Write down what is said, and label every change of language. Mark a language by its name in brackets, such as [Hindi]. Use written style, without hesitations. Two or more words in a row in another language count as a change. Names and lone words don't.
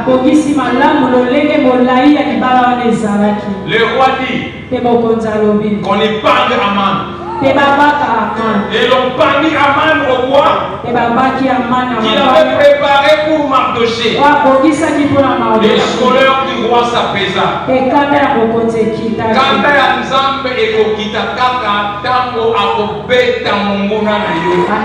[French] Le roi dit qu'on y parle Aman. Et l'on parle Aman au roi qu'il avait préparé pour Mardoché. Et la colère du roi s'apaisa. [Lingala] Kanda ya nzambe ekokita kaka tango akobeta monguna na yo.